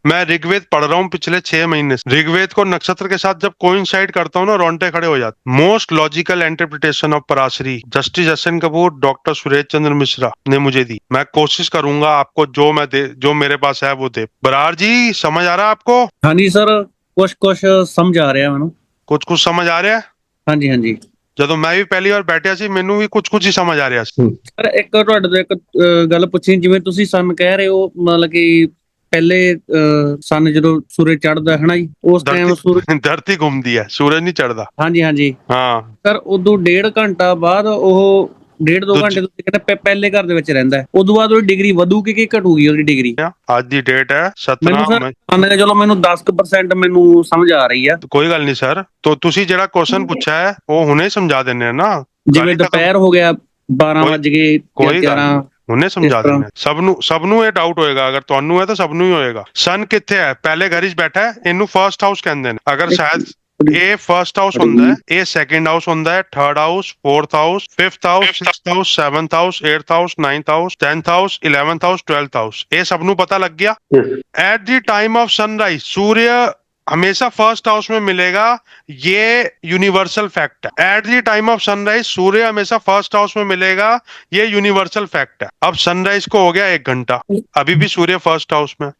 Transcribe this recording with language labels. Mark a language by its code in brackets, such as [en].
[hi] मैं ऋग्वेद पढ़ रहा हूँ पिछले 6 महीने से। ऋग्वेद को नक्षत्र के साथ जब कोइंसाइड करता हूँ ना, रोंगटे खड़े हो जाते। [en] Most logical interpretation of Parashari justice S N. [hi] Kapoor, doctor Suresh Chandra Mishra ने मुझे दी। मैं कोशिश करूंगा आपको जो मेरे पास है वो दे। बरार जी, समझ आ रहा है आपको? [pa] हाँ जी सर, कुछ समझ आ ਰਿਹਾ ਮੈਨੂੰ। [hi] कुछ समझ आ रहा है? हाँ जी हाँ जी। [pa] ਜਦੋਂ ਮੈਂ ਵੀ ਪਹਿਲੀ ਵਾਰ ਬੈਠਿਆ ਸੀ, ਮੈਨੂੰ ਵੀ ਕੁਝ ਹੀ ਸਮਝ ਆ ਰਿਹਾ ਸੀ। ਸਰ ਇੱਕ ਤੁਹਾਡੇ ਤੋਂ ਇੱਕ ਗੱਲ ਪੁੱਛੀ, ਜਿਵੇਂ ਤੁਸੀਂ ਸਨ ਕਹਿ ਰਹੇ ਹੋ, ਮਤਲਬ ਕਿ ਪਹਿਲੇ ਸਨ ਜਦੋਂ ਸੂਰਜ ਚੜ੍ਹਦਾ ਹੈ ਨਾ ਜੀ, ਉਸ ਟਾਈਮ ਸੂਰਜ ਧਰਤੀ ਘੁੰਮਦੀ ਹੈ, ਸੂਰਜ ਨਹੀਂ ਚੜ੍ਹਦਾ। ਹਾਂਜੀ ਹਾਂਜੀ ਹਾਂ ਸਰ, ਉਦੋਂ 1.5 ਘੰਟਾ ਬਾਅਦ ਉਹ 1.5-2 ਘੰਟੇ ਤੁਸੀਂ ਕਹਿੰਦੇ ਪਹਿਲੇ ਘਰ ਦੇ ਵਿੱਚ ਰਹਿੰਦਾ ਹੈ, ਉਦੋਂ ਬਾਅਦ ਉਹਦੀ ਡਿਗਰੀ ਵਧੂਗੀ ਕਿ ਘਟੂਗੀ ਉਹਦੀ ਡਿਗਰੀ? ਅੱਜ ਦੀ ਡੇਟ ਹੈ ਮੈਨੂੰ 17 ਸਰ ਮੰਨ ਕੇ ਚਲੋ ਮੈਨੂੰ 10% ਮੈਨੂੰ ਸਮਝ ਆ ਰਹੀ ਆ। ਕੋਈ ਗੱਲ ਨਹੀਂ ਸਰ, तो ਤੁਸੀਂ ਜਿਹੜਾ ਕੁਐਸਚਨ ਪੁੱਛਿਆ ਹੈ ਉਹ ਹੁਣੇ ਸਮਝਾ ਦਿੰਨੇ ਆ ਨਾ। ਜਿਵੇਂ ਦੁਪਹਿਰ ਹੋ ਗਿਆ 12 ਵਜ ਗਏ, ਕੋਈ ਗੱਲ 11 ਹੁਣੇ ਸਮਝਾ ਦਿੰਨੇ ਆ। ਸਭ ਨੂੰ ਇਹ ਡਾਊਟ ਹੋਏਗਾ, ਅਗਰ ਤੁਹਾਨੂੰ ਹੈ ਤਾਂ ਸਭ ਨੂੰ ਹੀ ਹੋਏਗਾ। ਸਨ ਕਿੱਥੇ ਹੈ? ਪਹਿਲੇ ਘਰ 'ਚ ਬੈਠਾ ਹੈ, ਇਹਨੂੰ ਫਰਸਟ ਹਾਊਸ ਕਹਿੰਦੇ ਨੇ। ਅਗਰ ਸ਼ਾਇਦ ਇਹ ਫਰਸਟ ਹਾਊਸ ਹੁੰਦਾ ਹੈ, ਇਹ ਸੈਕੰਡ ਹਾਊਸ ਹੁੰਦਾ ਹੈ, third house, fourth house, fifth house, sixth house, seventh house, 8th house, 9th house, 10th house, 11th house, 12th house. ਇਹ ਸਭ ਨੂੰ ਪਤਾ ਲੱਗ ਗਿਆ। [en] at the time of sunrise [hi] सूर्य हमेशा फर्स्ट हाउस में मिलेगा, ये यूनिवर्सल फैक्ट है। [en] at the time of sunrise [hi] सूर्य हमेशा फर्स्ट हाउस में मिलेगा, ये यूनिवर्सल फैक्ट है। अब सनराइज को हो गया 1 घंटा, अभी भी सूर्य फर्स्ट हाउस में।